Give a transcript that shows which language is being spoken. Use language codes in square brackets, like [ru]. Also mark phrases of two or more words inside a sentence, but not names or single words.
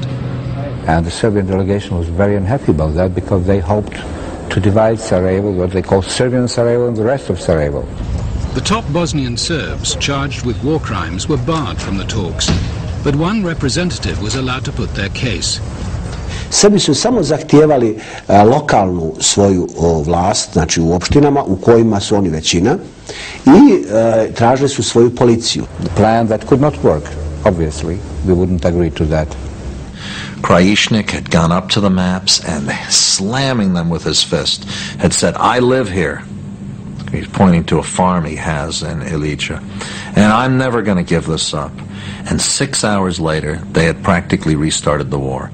[en] And the Serbian delegation was very unhappy about that because they hoped to divide Sarajevo, what they call Serbian Sarajevo, and the rest of Sarajevo. The top Bosnian Serbs charged with war crimes were barred from the talks, but one representative was allowed to put their case. [sr] Srbi su samo zahtijevali lokalnu svoju vlast, znači u opštinama u kojima su oni većina, I tražili su svoju policiju. [en] The plan that could not work, obviously, we wouldn't agree to that. Krajišnik had gone up to the maps and slamming them with his fist had said, I live here. He's pointing to a farm he has in Ilicha. And I'm never going to give this up. And 6 hours later, they had practically restarted the war.